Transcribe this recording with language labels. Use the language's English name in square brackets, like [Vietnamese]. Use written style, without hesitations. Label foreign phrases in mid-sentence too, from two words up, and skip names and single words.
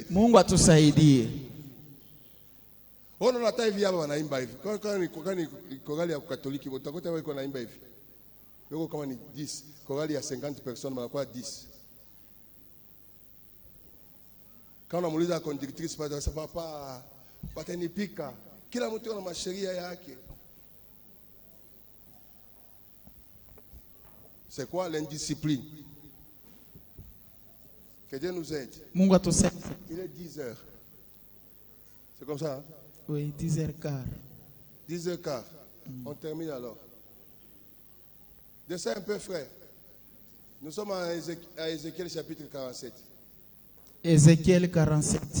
[Swahili] Mungu atusaidie. Ona hata hivi hapa wanaimba hivi. Kwa ni korali ya Katoliki utakuta wao wanaimba hivi. Wao kama ni 10, korali ya 50 personnes wanakuwa 10. Quand unamuuliza conductrice papa patanipika. Kila mtu ana masheria yake. [French] C'est quoi l'indiscipline? Que Dieu nous aide. [Swahili] Mungu atusaidie. [French] Il est 10 heures. C'est comme ça? Hein? Oui, 10h15. 10h15. On termine alors. Descends un peu, frère. Nous sommes à Ézéchiel chapitre 47. Ézéchiel 47.